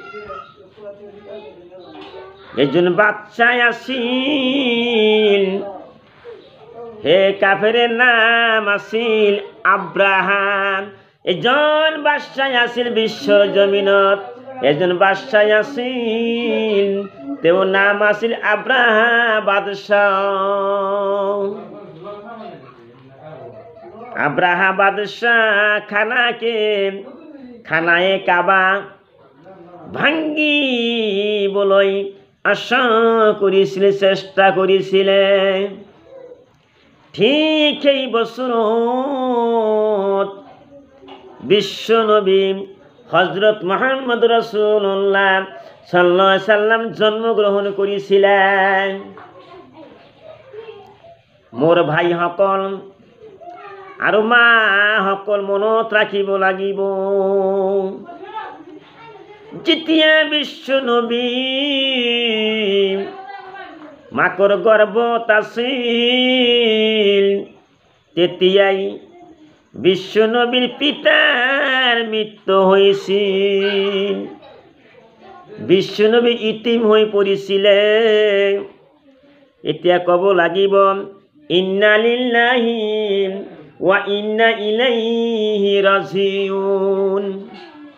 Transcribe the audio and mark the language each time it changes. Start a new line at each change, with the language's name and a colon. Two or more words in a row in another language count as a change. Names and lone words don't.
Assamese: একজন বাচ্চা আছিল, হে কাফেরের নাম আছিল আব্রাহাম। একজন বাদশাহ আছিল বিশ্বর জমিনত, একজন বাদশাহ আছিল, তেও নাম আছিল আব্রাহা বাদশাহ।
Bangla: আব্রাহা বাদশাহ খানায়ে কাবা ভাঙ্গি বলই আশা করেছিল, চেষ্টা করেছিলেন। ঠিক এই বছর বিশ্বনবী হযরত মুহাম্মদ রাসূলুল্লাহ
Arabic: صلى الله عليه وسلم
Bangla: জন্মগ্রহণ করেছিলেন।
Assamese: মোর ভাই সকল আৰু মা সকল মনত রাখিব লাগিব, যেতিয়া বিশ্বনবী মাকৰ গৰ্ভত আছিল, তেতিয়াই
Bangla: বিশ্বনবীর পিতার মৃত্যু হয়েছিল। বিশ্বনবী ইতিম হয়ে পড়েছিলেন।
Assamese: এতিয়া কব লাগিব
Arabic: إنا لله و إنا إليه راجعون.